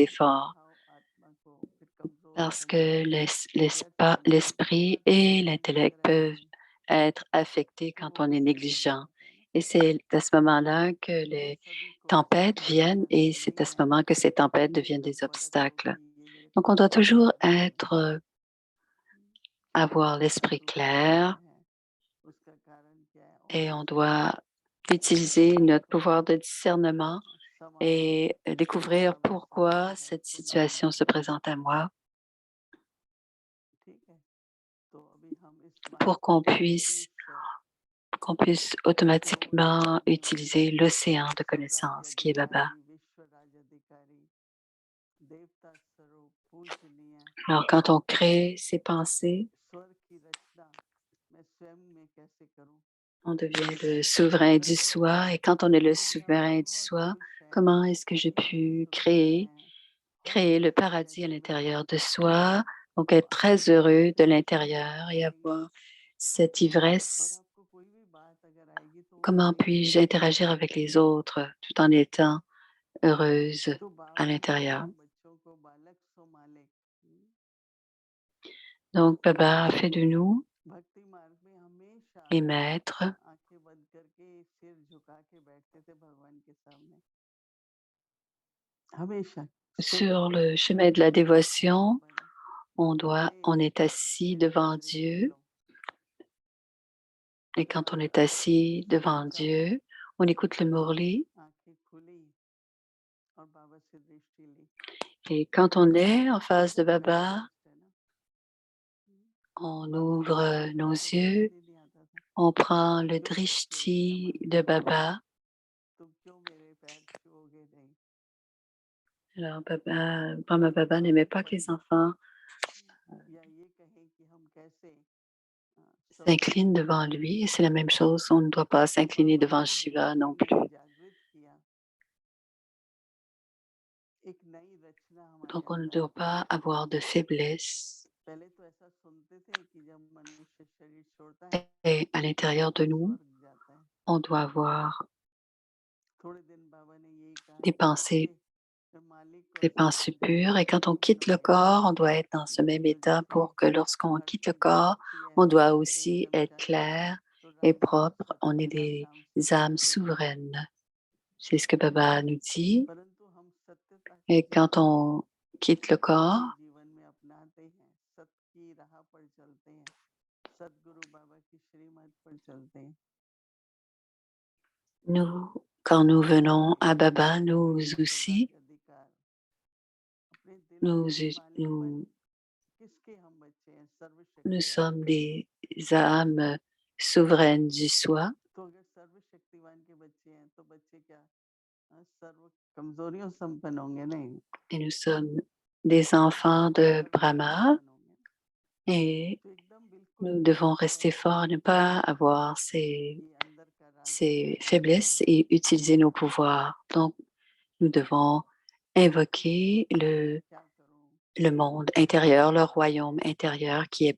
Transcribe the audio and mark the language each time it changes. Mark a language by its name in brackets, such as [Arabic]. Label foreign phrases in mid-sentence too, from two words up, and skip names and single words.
[Hindi] भक्ति का [French] efforts. [Hindi] भाव आत्मा को फिर कमजोर [French] Parce [Hindi] कर [French] que [Hindi] देता है, व्यर्थ बना देता है। [French] l'esprit [Hindi] हर जगह [French] et [Hindi] ध्यान [French] l'intellect [Hindi] लग रहा है [French] peuvent [Hindi] हमें, [French] être affectés [Hindi] फिर [French] quand [Hindi] वो [French] on [Hindi] भी [French] est [Hindi] सही नहीं [French] négligent. [Hindi] होता है ना। [French] Et c'est à ce moment-là que [Hindi] तो [French] les [Hindi] सभी को [French] tempêtes viennent [Hindi] समझाना [French] et [Hindi] तो [French] c'est [Hindi] नहीं [French] à ce [Hindi] है [French] moment que ces tempêtes [Hindi] कि [French] deviennent [Hindi] जब [French] des [Hindi] परख [French] obstacles. [Hindi] होगी ये मेरे [French] Donc, on [Hindi] पास [French] doit [Hindi] आ [French] toujours [Hindi] जाएगा, [French] avoir [Hindi] इसका [French] l'esprit [Hindi] तूफान क्या [French] clair [Hindi] है, उसका कारण क्या है, और [French] et on [Hindi] उससे [French] doit [Hindi] अपने [French] utiliser [Hindi] आप [French] notre [Hindi] को [French] pouvoir de discernement [Hindi] संभालें [French] et [Hindi] कि [French] découvrir [Hindi] बाबा [French] pourquoi [Hindi] सामने है, [French] cette [Hindi] कुछ भी [French] situation [Hindi] मत [French] se [Hindi] करो। [French] présente à moi [Hindi] ठीक है, तो अभी हम इस मास [French] pour [Hindi] के लिए विशेष [French] qu'on puisse [Hindi] जो [French] automatiquement [Hindi] ईश्वर ने [French] utiliser l'océan de [Hindi] सब राज्य [French] connaissances qui est Baba. [Hindi] अधिकारी, विश्व राज्य अधिकारी, देवता स्वरूप, पूजनीय, [French] Alors, quand on crée ces pensées, [Hindi] स्वर्ग की रचना मैं स्वयं में कैसे करूं। [French] on devient le souverain du [Hindi] वैसे [French] soi. Et quand on est le [Hindi] यदि आप [French] souverain du [Hindi] बहुत [French] soi, [Hindi] खुश हैं, [French] comment est-ce que j'ai [Hindi] बहुत [French] pu [Hindi] सुखी हैं, हर [French] créer le [Hindi] चीज में [French] paradis à [Hindi] अचीवर हैं, [French] l'intérieur de soi, donc [Hindi] तो [French] être [Hindi] आप [French] très [Hindi] बाबा [French] heureux [Hindi] की [French] de [Hindi] शक्ति को [French] l'intérieur et [Hindi] पहचानेंगे। [French] avoir cette [Hindi] और [French] ivresse? [Hindi] आपको कोई भी बात अगर आएगी तो वो [French] Comment [Hindi] सही [French] puis-je [Hindi] लगेगी। [French] interagir avec les autres tout en étant heureuse [Hindi] तो [French] à [Hindi] बाबा कहते [French] l'intérieur? [Hindi] हैं बच्चों को बालक सो मालिक। [French] Donc, Baba a fait de nous [Hindi] भक्ति मार्ग में हमेशा [French] les maîtres [Hindi] आंखें बंद करके सिर झुका के बैठते थे भगवान के सामने, हमेशा सुख [French] sur [Hindi] दुख [French] le chemin de la [Hindi] सब आए [French] dévotion. [Hindi] बढ़े। [French] on est assis devant Dieu. Et quand on est assis devant Dieu, on écoute le Murli. [Hindi] आंखें खुली और बाबा से दृष्टि ली। [French] Et quand on est en face de Baba, [Hindi] है ना? [French] on ouvre nos [Hindi] तो [French] yeux, [Hindi] समझ ही नहीं आता था [French] on prend le [Hindi] क्यों बच्चे हो गए [French] drishti [Hindi] हमारे, [French] de Baba. [Hindi] तुम क्यों मेरे पैर छुओगे नहीं। [French] Alors, Baba, Brahma Baba n'aimait pas que les enfants [Hindi] या ये कहें कि हम कैसे [French] s'inclinent devant lui. Et c'est la même chose, on ne doit pas s'incliner devant Shiva non plus. [Hindi] जागृत किया, एक नई रचना हमारे [French] Donc, on ne [Hindi] अंदर [French] doit pas avoir de faiblesse. [Hindi] पहले तो ऐसा सुनते थे कि जब मनुष्य शरीर छोड़ता है [French] Et à l'intérieur de [Hindi] तो [French] nous, [Hindi] स्वर्ग जाता है। [French] on doit avoir [Hindi] थोड़े दिन बाबा ने यही कहा [French] des [Hindi] कि [French] pensées, [Hindi] बच्चे मालिक को [French] des [Hindi] ऐसा [French] pensées [Hindi] समझते [French] pures. [Hindi] हैं [French] Et quand on [Hindi] कि [French] quitte le [Hindi] हमारे [French] corps, on doit être dans ce même [Hindi] तो [French] état [Hindi] जैसे [French] pour que lorsqu'on quitte le [Hindi] हर्षित [French] corps, [Hindi] दुखी है [French] on [Hindi] हम [French] doit [Hindi] सोचते हैं [French] aussi être [Hindi] कर्मचारी [French] clair [Hindi] तो [French] et [Hindi] राजा तो [French] propre. On est [Hindi] स्वतंत्र हर [French] des [Hindi] काम स्वतंत्र [French] âmes [Hindi] करता है, [French] souveraines. C'est ce que Baba nous dit. [Hindi] परंतु हम सत्यता को [French] Et [Hindi] जब [French] quand on quitte le corps, [Hindi] अपने जीवन में अपनाते हैं, सत्य की राह पर चलते हैं, सद्गुरु बाबा की श्रीमत पर चलते हैं, [French] nous, quand nous venons à Baba, nous [Hindi] ये [French] aussi, [Hindi] स्वराज अधिकार अपने दिल [French] nous, [Hindi] के भी मालिक [French] nous, [Hindi] बने। किसके हम बच्चे हैं? [French] nous [Hindi] सर्वशक्तिवान [French] sommes [Hindi] के। [French] des âmes souveraines du soi [Hindi] तो अगर सर्वशक्तिवान के बच्चे हैं तो बच्चे क्या सर्व कमजोरियों संपन्न होंगे नहीं, [French] et nous sommes des enfants de [Hindi] सर्वबल [French] Brahma [Hindi] संपन्न होंगे। [French] et [Hindi] तो एकदम बिल्कुल [French] nous devons [Hindi] स्पष्ट [French] rester [Hindi] है [French] forts, ne pas avoir ces, [Hindi] कि अंदर का राजा [French] ces [Hindi] कौन है [French] faiblesses et utiliser nos pouvoirs. Donc, nous devons invoquer [Hindi] क्या करूं, [French] le monde intérieur, le royaume intérieur qui est